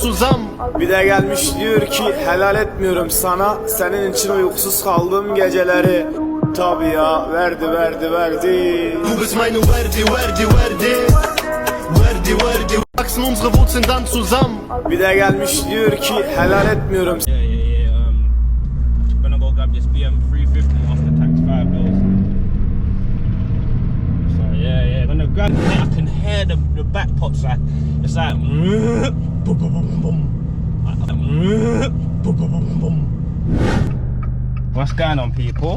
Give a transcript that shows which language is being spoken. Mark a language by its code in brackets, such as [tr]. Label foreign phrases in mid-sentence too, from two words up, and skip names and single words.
[tr] tuzam. Bir de gelmiş diyor ki helal etmiyorum sana, senin için uykusuz kaldığım geceleri. Tabi ya, verdi. [de] Du bist meine Verdi. Wachsen unsere Wurzeln dann zusammen. [tr] Bir de gelmiş diyor ki helal etmiyorum. [en] Gonna go grab this BM 350 after tax 5 bills. So yeah, gonna grab it. I can hear the back pots like it's like boom boom boom. What's going on, people?